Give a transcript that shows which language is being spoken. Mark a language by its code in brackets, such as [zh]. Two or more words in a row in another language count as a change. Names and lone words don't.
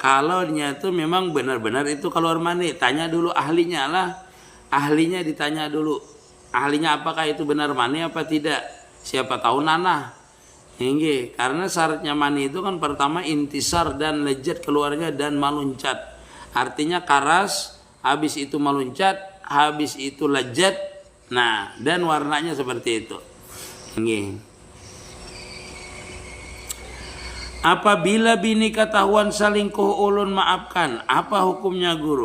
[id] Kalau nya tuh memang benar-benar itu keluar mani, tanya dulu ahlinya lah. Ahlinya ditanya dulu. Ahlinya apakah itu benar mani apa tidak? Siapa tahu nanah. Nggih, karena syaratnya mani itu kan pertama intisar dan lejat keluarnya dan meluncat. Artinya karas, habis itu meluncat, habis itu lejat. Dan warnanya seperti itu. Nggih. [bjn] Apabila bini ketahuan selingkuh ulun maafkan, apa hukumnya guru?